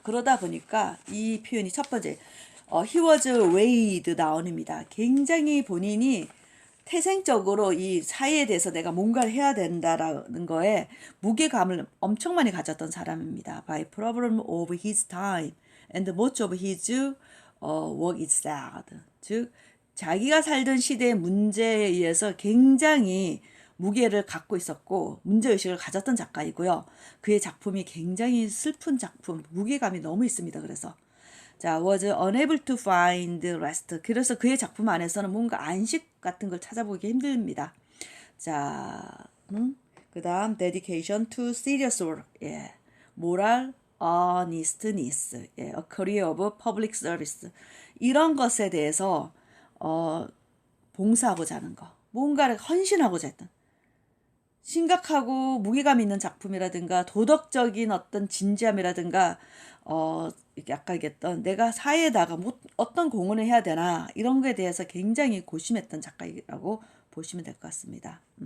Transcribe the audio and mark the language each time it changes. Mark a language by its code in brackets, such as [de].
[ko] 그러다 보니까 이 표현이 첫 번째 [en] he was weighed down [ko] 입니다. 굉장히 본인이 태생적으로 이 사회에 대해서 내가 뭔가를 해야 된다라는 거에 무게감을 엄청 많이 가졌던 사람입니다. [en] By problem of his time and much of his work is sad. [ko] 즉 자기가 살던 시대의 문제에 의해서 굉장히 무게를 갖고 있었고 문제의식을 가졌던 작가이고요. 그의 작품이 굉장히 슬픈 작품, 무게감이 너무 있습니다. 그래서 자, [en] was unable to find rest. [ko] 그래서 그의 작품 안에서는 뭔가 안식 같은 걸 찾아보기 힘듭니다. 자, 그 다음 [en] dedication to serious work. 예, moral honestness. 예, a career of public service. [ko] 이런 것에 대해서 봉사하고자 하는 거, 뭔가를 헌신하고자 했던 심각하고 무게감 있는 작품이라든가 도덕적인 어떤 진지함이라든가 이렇게 아까 얘기했던 내가 사회에다가 어떤 공헌을 해야 되나 이런 거에 대해서 굉장히 고심했던 작가이라고 보시면 될 것 같습니다.